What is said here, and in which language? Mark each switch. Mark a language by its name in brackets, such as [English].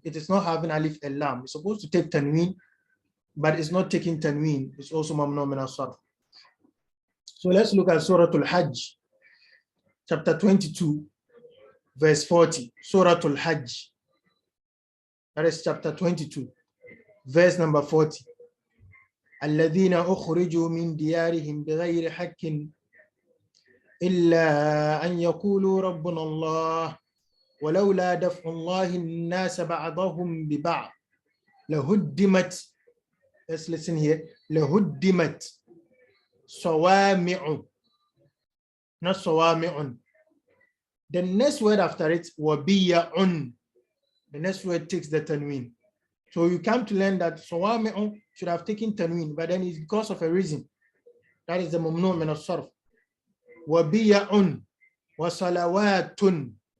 [English] It is not having alif and lam. It's supposed to take tanween, but it's not taking tanween. It's also mamnu min as-sarf. So let's look at Surah Al-Hajj, chapter 22, verse 40. Surah Al-Hajj, that is chapter 22, verse number 40. [Arabic] الذين أخرجوا من ديارهم بغير حق إلا أن يقولوا ربنا الله ولولا دفع الله الناس بعضهم ببعض لهدمت. [English] Let's listen here. [Arabic] لهدمت صوامع, not صوامع. [English] The next word after it, وبيع. The next word takes the tanween. So you come to learn that صوامع should have taken tanween, but then it's because of a reason. That is the mamnu min as-sarf. وبيع. [Arabic] وصلوات.